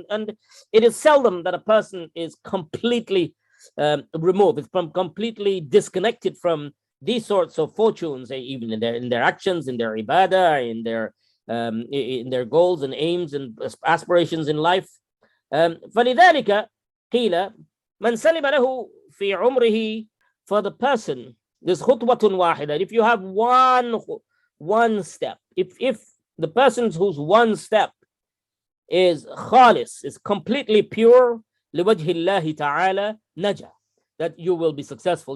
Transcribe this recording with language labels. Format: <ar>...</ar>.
<en>And it is seldom that a person is completely removed, it's completely disconnected from these sorts of fortunes, even in their actions, in their ibadah, in their goals and aims and aspirations in life.</en> <ar>فلذلك قيل من سلم له في عمره,</ar> <en>for the person, there's</en> <ar>خطوة واحدة.</ar> <en>If you have one step, if the person whose one step is خالص, is completely pure,</en> <ar>لوجه الله تعالى نجا,</ar> <en>that you will be successful.</en>